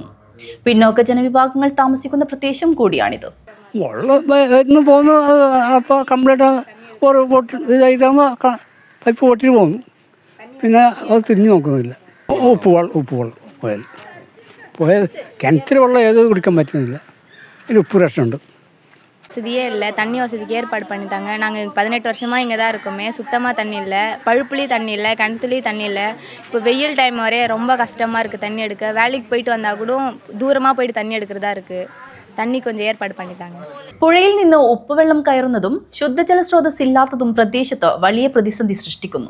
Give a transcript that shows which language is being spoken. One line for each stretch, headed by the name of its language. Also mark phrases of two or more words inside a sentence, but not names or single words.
Malayalam: പിന്നോക്ക ജനവിഭാഗങ്ങൾ താമസിക്കുന്ന പ്രദേശം കൂടിയാണിത്. വെള്ളം പോകുന്നു, അപ്പോൾ കംപ്ലീറ്റ് ഒരു ഇതാകുമ്പോൾ പൈപ്പ് പൊട്ടിട്ട് പോകുന്നു. പിന്നെ അത് തിരിഞ്ഞു നോക്കുന്നില്ല. ഉപ്പ് പോയാൽ കിണറ്റിൽ വെള്ളം ഏത് കുടിക്കാൻ പറ്റുന്നില്ല.
Tamil: ഇതിൽ உப்பு ரஷம் வசதியே இல்லை. தண்ணி வசதிக்கு ஏற்பாடு பண்ணித்தாங்க. நாங்கள் 18 வருஷமாக இங்கே தான் இருக்கோமே. சுத்தமாக தண்ணி இல்லை, பழுப்புலேயும் தண்ணி இல்லை, கிணத்துலேயும் தண்ணி இல்லை. இப்போ வெயில் டைம் வரையே ரொம்ப கஷ்டமாக இருக்குது தண்ணி எடுக்க. வேலைக்கு போயிட்டு வந்தால் கூட தூரமாக போயிட்டு தண்ணி எடுக்கிறதா இருக்குது. தண்ணி கொஞ்சம் ஏற்பாடு பண்ணித்தாங்க.
Malayalam: പുഴയിൽ നിന്ന് ഉപ്പുവെള്ളം കയറുന്നതും ശുദ്ധജല സ്രോതസ് ഇല്ലാത്തതും പ്രദേശത്ത് വലിയ പ്രതിസന്ധി സൃഷ്ടിക്കുന്നു.